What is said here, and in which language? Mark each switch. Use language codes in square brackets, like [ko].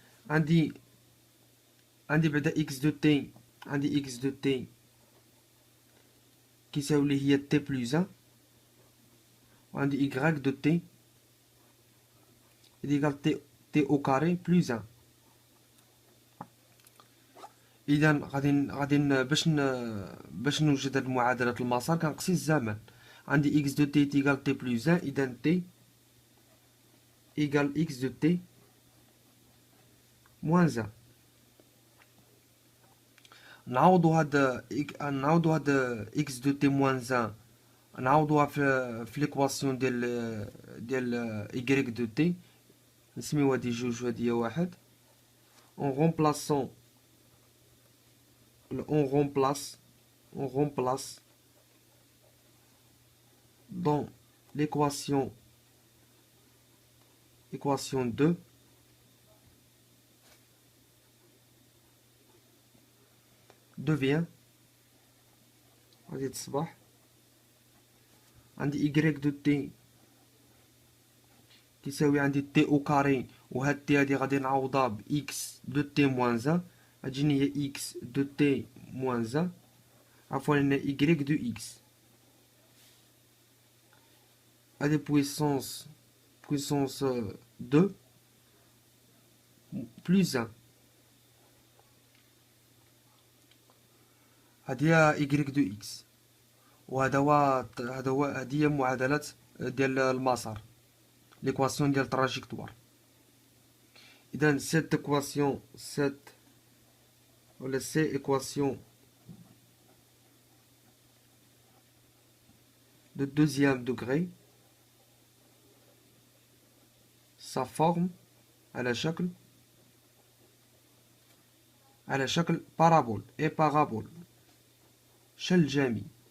[ar] عندي بعدا [fr] x de t [ar] كيساوي لي هي [fr] t plus 1، [ar] وعندي [fr] y de t égale t au carré plus 1. [ar] إذا غادي باش نوجد هاد معادلة المسار كنقصي الزمن. [fr] عندي x de t égale t plus 1، [ar] إذا [fr] t égale x de t moins 1. [ar] نعوضو هاد [fr] x de t moins 1 [ar] نعوضوها في ليكواسيون ديال y de t، نسميو هادي جوج وهادي واحد. [fr] on remplace dans l'équation 2 devient [ar] غادي تصبح عندي [fr] y de t [ar] كيساوي عندي [fr] t au carré، [ar] وهاد [fr] t [ar] هادي غادي نعوضها ب [fr] x de t moins 1، [ar] غتجيني هي [fr] x de t moins 1 [ar] عفوا هنا [fr] y de x. [ar] هادي [fr] puissance 2 plus 1. [ar] هادي هي y de x، هادي هي معادلات ديال المسار، ليكواسيون ديال التراجيكتوار. إذا [fr] سي équation de deuxième degré sa forme [ar] على شكل [fr] parabole et parabole شل جامي.